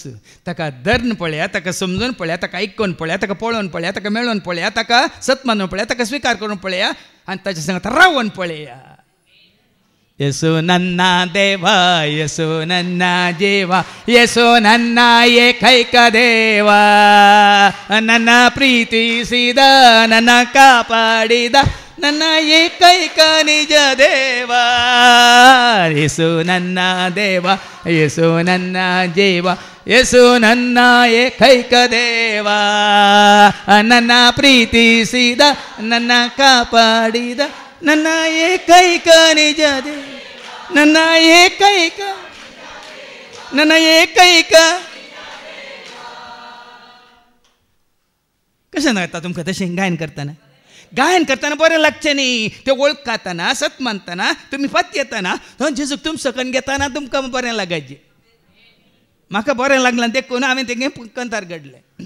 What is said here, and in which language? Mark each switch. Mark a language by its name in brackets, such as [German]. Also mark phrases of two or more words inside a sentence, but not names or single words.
[Konkani] ताका धर्न पळया ताका समजून पळया ताका आयकून पळया ताका पळोवन पळया ताका मेळोवन पळया ताका सत्मानून पळया ताका स्विकार करून पळया आनी ताच्या संगत रावन पळया येसू [Kannada] ನನ್ನ ದೇವಾ ಯೇಸು ನನ್ನ ಜೀವಾ ಯೇಸು ನನ್ನ ಏಕೈಕ ದೇವಾ ನನ್ನ ಪ್ರೀತಿಸಿದ ನನ್ನ ಕಾಪಾಡಿದ ನನ್ನ ಏಕೈಕ ನಿಜ ದೇವ ಯೇಸು ನನ್ನ ದೇವ ಯೇಸು ನನ್ನ ಜೀವ ಯೇಸು ನನ್ನ ಏಕೈಕ ದೇವ ನನ್ನ ಪ್ರೀತಿಸಿದ ನನ್ನ ಕಾಪಾಡಿದ ನನ್ನ ಏಕೈಕ ನಿಜ ದೇವ ನನ್ನ ಏಕೈಕ [Konkani] कशें जाता तुमकां तशें गायन करताना बरें लागचें न्ही तें वळखताना सत मानतना तुमी पत येताना जेजूक तुम सकन घेताना तुमकां बरें लागायचें म्हाका बरें लागलां देखून हांवें तेगे कंतार घडलें